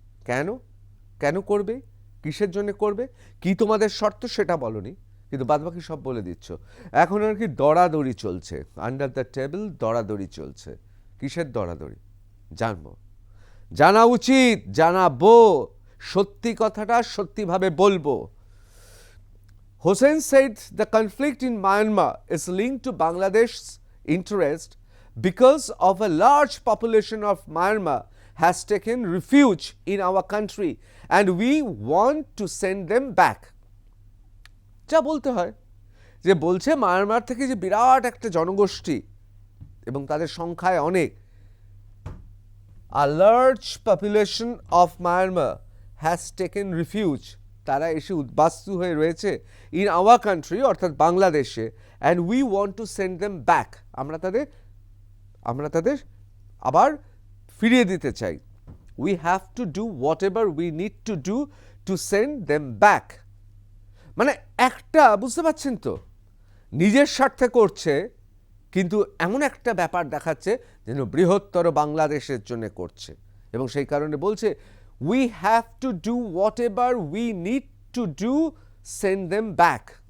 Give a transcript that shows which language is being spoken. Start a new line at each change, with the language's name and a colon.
Bangla: কেন কেন করবে, কিসের জন্য করবে, কি তোমাদের শর্ত সেটা বলনি, কিন্তু বাদবাকি সব বলে দিচ্ছ। এখন আর কি দরাদরি চলছে, আন্ডার দ্য টেবিল দরাদরি চলছে। কিসের দরাদরি জানবো, জানা উচিত, জানাবো, সত্যি কথাটা সত্যিভাবে বলবো।
English: Hossain said the conflict in Myanmar is linked to Bangladesh's interest because of a large population of Myanmar has taken refuge in our country and we want to send them back.
Bangla: যা বলতে হয়, যে বলছে মায়ানমার থেকে যে বিরাট একটা জনগোষ্ঠী এবং তাদের সংখ্যায় অনেক,
English: a large population of Myanmar has taken refuge,
Bangla: তারা এসে উদ্বাস্তু হয়ে রয়েছে
English: in our country
Bangla: অর্থাৎ বাংলাদেশে,
English: and we want to send them back,
Bangla: আমরা তাদের আবার ফিরিয়ে দিতে চাই।
English: We have to do whatever we need to do to send them back.
Bangla: মানে একটা বুঝতে পারছেন তো, নিজের স্বার্থে করছে কিন্তু এমন একটা ব্যাপার দেখাচ্ছে যেন বৃহত্তর বাংলাদেশের জন্য করছে, এবং সেই কারণে বলছে
English: we have to do whatever we need to do, send them back.